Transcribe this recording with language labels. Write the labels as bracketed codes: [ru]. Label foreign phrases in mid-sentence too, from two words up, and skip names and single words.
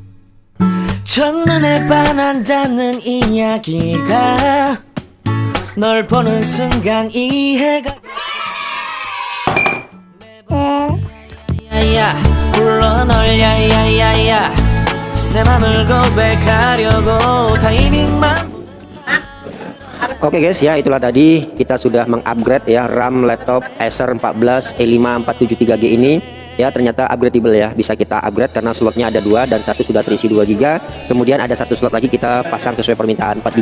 [ko] 첫눈에 반한다는 이야기가 널 보는 순간 이해가. 야야 불러 널 야야야야. 내 맘을 고백하려고 타이밍만. [id] Oke guys ya, itulah tadi kita sudah mengupgrade ya RAM laptop Acer 14 E5473G ini ya. Ternyata upgradable ya, bisa kita upgrade karena slotnya ada 2 dan satu sudah terisi 2GB. Kemudian ada satu slot lagi kita pasang sesuai permintaan 4GB.